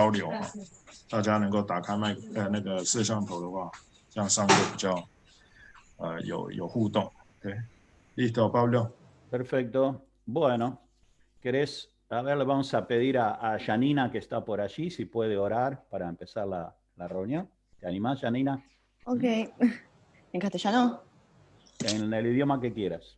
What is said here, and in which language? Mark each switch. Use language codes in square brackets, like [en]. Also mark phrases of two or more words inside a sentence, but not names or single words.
[zh] 交流哈，大家能够打开那个摄像头的话，这样上课比较有互动。 [es] 对 ，listo, Pablo. Perfecto. Bueno, ¿querés? A ver, le vamos a pedir a Janina, que está por allí, si puede orar para empezar la reunión. ¿Te animás, Janina? Ok. ¿En castellano? En el idioma que quieras.